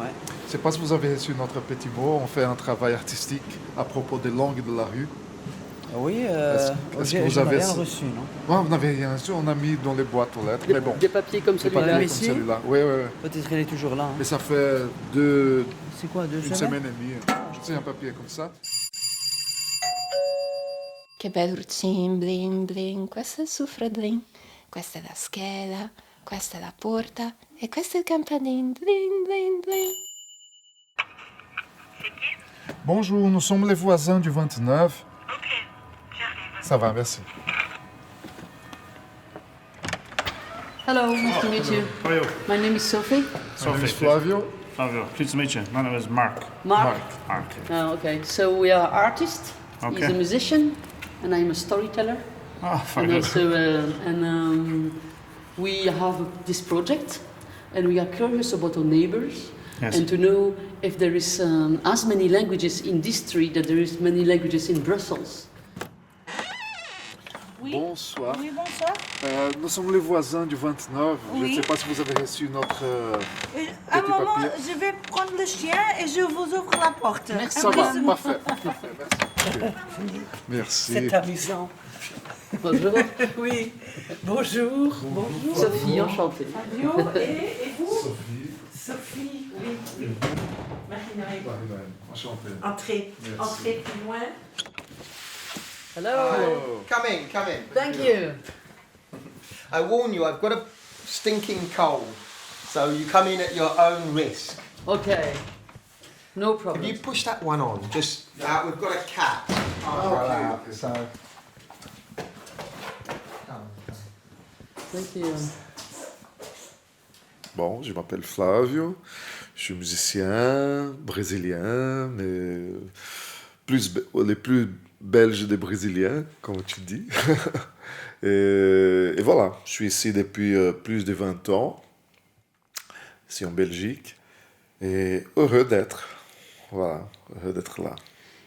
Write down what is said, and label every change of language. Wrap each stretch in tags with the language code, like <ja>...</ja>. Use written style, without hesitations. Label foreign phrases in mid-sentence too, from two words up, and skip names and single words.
<fr>Je ne sais pas si vous avez reçu notre petit mot. On fait un travail artistique à propos des langues de la rue. Oui, Est-ce que j'ai vous avez rien ça? reçu, non? Ouais, vous n'avez rien reçu, on a mis dans les boîtes aux lettres. Mais bon, Des papiers comme c'est pas celui-là. comme ici? celui-là. Oui, oui, oui. Peut-être qu'elle est toujours là. hein. Mais ça fait C'est quoi, 2 une semaines? semaine et demie. C'est un papier comme ça.</fr> <it>Che bel routine, bling bling, questo è il suffradin, questa è la scheda, questa è la porta e questo è il campanile, bling bling bling.</it> <fr>Bonjour, nous sommes les voisins du 29. Ok, j'arrive. Ça va, merci.</fr> <en>Hello, nice to meet you. How are you? My name is Sophie. My name is Flavio. Flavio. Pleased to meet you. My name is Mark. Mark. Mark. Oh, okay. So we are artists. He's Okay. a musician, and I'm a storyteller. Ah, very And good. also, we have this project, and we are curious about our neighbors, Yes. and to know if there is as many languages in this street that there is many languages in Brussels.</en> <fr>Oui. Bonsoir. Oui, bonsoir. Nous sommes les voisins du 29. Je Oui. ne sais pas si vous avez reçu notre... Un Petit moment, papier. je vais prendre le chien et je vous ouvre la porte. Merci. Ça va, bisou. parfait. Parfait, merci. Merci. C'est amusant. Bonjour. Oui. Bonjour. Bonjour. Sophie, enchantée. Fabio, et vous? Sophie. Sophie, oui. Marie-Noël. Enchanté. Entrez. Merci. Entrez plus loin.</fr> <en>Hello. Oh. Come in, come in. Thank you. I warn you, I've got a stinking cold, so you come in at your own risk. Okay. No If problem. you push that one on, just we've got a cat. Okay. So. Come. Thank you.</en> <fr>Bon, je m'appelle Flavio, je suis musicien brésilien, mais les plus belges des Brésiliens, comme tu dis. Et voilà, je suis ici depuis plus de 20 ans, ici en Belgique, et heureux d'être, voilà, heureux d'être là.</fr>